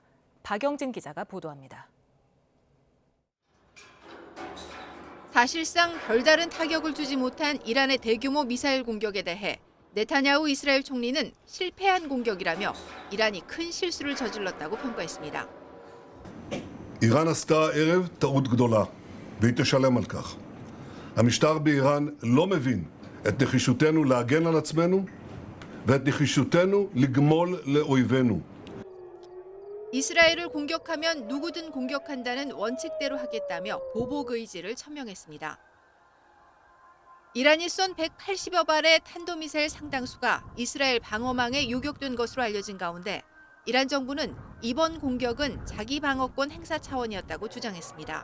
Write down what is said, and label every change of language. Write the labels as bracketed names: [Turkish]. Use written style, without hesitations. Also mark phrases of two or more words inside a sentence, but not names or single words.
[Korean] 박영진 기자가 보도합니다. 사실상 별다른 타격을 주지 못한 이란의 대규모 미사일 공격에 대해 네타냐후 이스라엘 총리는 실패한 공격이라며 이란이 큰 실수를 저질렀다고 평가했습니다. [Hebrew] איראן עשתה הערב טעות גדולה, והיא תשלם על כך. המשטר באיראן לא מבין את נחישותנו להגן על עצמנו ואת נחישותנו לגמול לאויבינו. [Korean] 이스라엘을 공격하면 누구든 공격한다는 원칙대로 하겠다며 보복 의지를 천명했습니다. 이란이 쏜 180여 발의 탄도미사일 상당수가 이스라엘 방어망에 요격된 것으로 알려진 가운데 이란 정부는 이번 공격은 자기 방어권 행사 차원이었다고 주장했습니다.